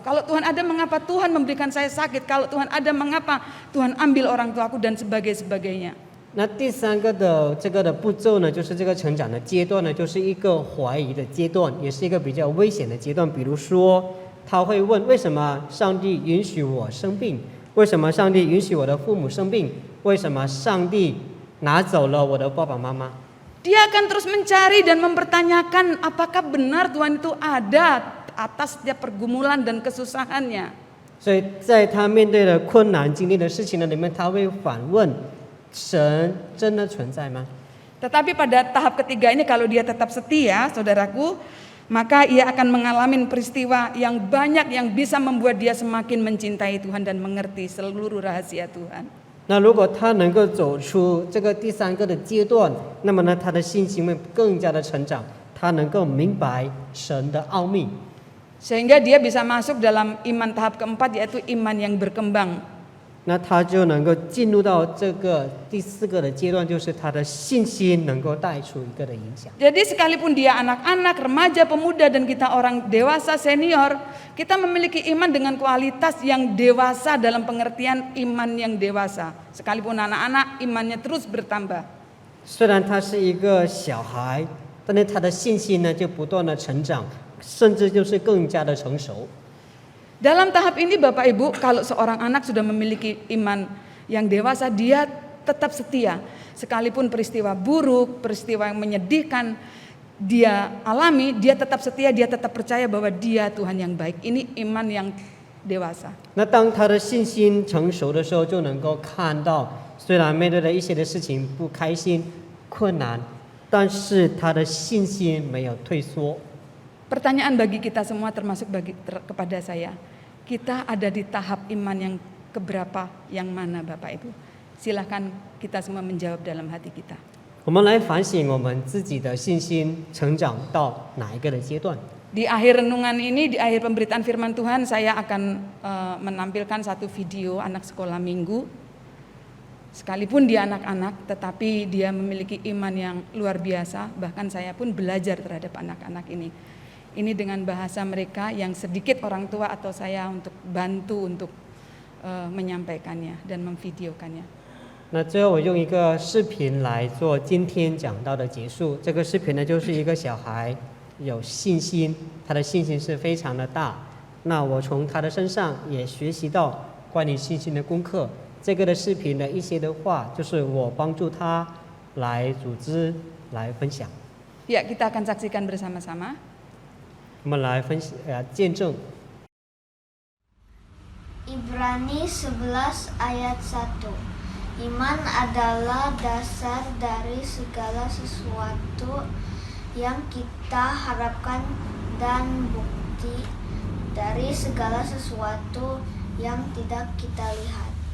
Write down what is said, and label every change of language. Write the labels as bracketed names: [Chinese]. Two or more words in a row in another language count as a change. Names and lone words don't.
[Indonesian] Kalau Tuhan ada, mengapa Tuhan memberikan saya sakit? Kalau Tuhan ada, mengapa Tuhan ambil orang tuaku dan sebagainya. [Chinese] 那第三个的这个的步骤呢，就是这个成长的阶段呢，就是一个怀疑的阶段，也是一个比较危险的阶段。比如说，他会问：为什么上帝允许我生病？为什么上帝允许我的父母生病？为什么上帝拿走了我的爸爸妈妈？ [Indonesian] Dia akan terus mencari dan mempertanyakan apakah benar Tuhan itu ada atas setiap pergumulan dan kesusahannya. [Chinese] 所以在他面对的困难、经历的事情的里面，他会反问：神真的存在吗？ [Indonesian] Tetapi pada tahap ketiga ini kalau dia tetap setia, saudaraku, maka ia akan mengalami peristiwa yang banyak yang bisa membuat dia semakin mencintai Tuhan dan mengerti seluruh rahasia Tuhan. [Chinese] 那如果他能够走出这个第三个的阶段，那么呢，他的信心会更加的成长，他能够明白神的奥秘。 [Indonesian] Sehingga dia bisa masuk dalam iman tahap keempat yaitu iman yang berkembang. [Chinese] 那他就能够进入到这个第四个的阶段，就是他的信心能够带出一个的影响。 [Indonesian] Jadi sekalipun dia anak-anak, remaja, pemuda dan kita orang dewasa senior, kita memiliki iman dengan kualitas yang dewasa dalam pengertian iman yang dewasa. Sekalipun anak-anak, imannya terus bertambah. [Chinese] 虽然他是一个小孩，但是他的信心呢就不断的成长，甚至就是更加的成熟。 [Indonesian] Dalam tahap ini Bapak Ibu, kalau seorang anak sudah memiliki iman yang dewasa, dia tetap setia. Sekalipun peristiwa buruk, peristiwa yang menyedihkan dia alami, dia tetap setia, dia tetap percaya bahwa dia Tuhan yang baik. Ini iman yang dewasa. [Chinese] 那当他的信心成熟的时候，就能够看到，虽然面对的一些的事情不开心、困难，但是他的信心没有退缩。 [Indonesian] Pertanyaan bagi kita semua termasuk kepada saya. Kita ada di tahap iman yang keberapa, yang mana Bapak Ibu? Silahkan kita semua menjawab dalam hati kita. [Chinese] 我们来反省我们自己的信心成长到哪一个的阶段。 [Indonesian] Di akhir renungan ini, di akhir pemberitaan firman Tuhan, saya akan menampilkan satu video anak sekolah minggu. Sekalipun dia anak-anak, tetapi dia memiliki iman yang luar biasa. Bahkan saya pun belajar terhadap anak-anak ini. Ini dengan bahasa mereka yang sedikit orang tua atau saya untuk bantu untuk menyampaikannya dan memvideokannya. [Chinese] 那最后我用一个视频来做今天讲到的结束。这个视频呢，就是一个小孩有信心，他的信心是非常的大。那我从他的身上也学习到关于信心的功课。这个的视频的一些的话，就是我帮助他来组织、来分享。 [Indonesian] Ya, kita akan saksikan bersama-sama. [Chinese] 我们来见证。 [Indonesian] Ibrani 11 ayat 1. Iman adalah dasar dari segala sesuatu yang kita harapkan dan bukti dari segala sesuatu yang tidak kita lihat.